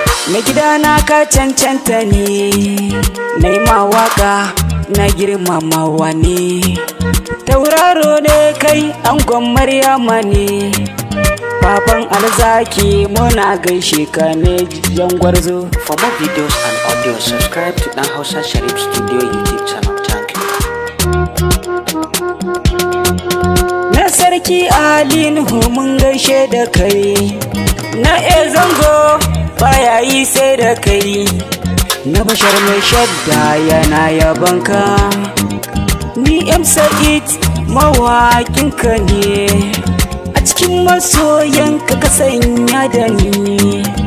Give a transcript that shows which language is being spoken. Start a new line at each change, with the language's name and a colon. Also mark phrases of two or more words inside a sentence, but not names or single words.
Hausa: Mai gida na ka cancanta ne, na yi ma waka na girmamawa ne. Tauraro ne kai angon Maryama ne, baban alzaki muna gaishe ka ne jan gwarzo.
English: For more videos and audio, subscribe to Ɗan Hausa Sharif Studio YouTube channel. Thank you.
Hausa: Na sarki Ali Nuhu mun gaishe da kai, na e zango baya yi sai da kai, na bashar mai shadda yana yabon ka. Ni M Sa'id mawaƙin ka ne, a cikin masoyan ka ka sanya da ni.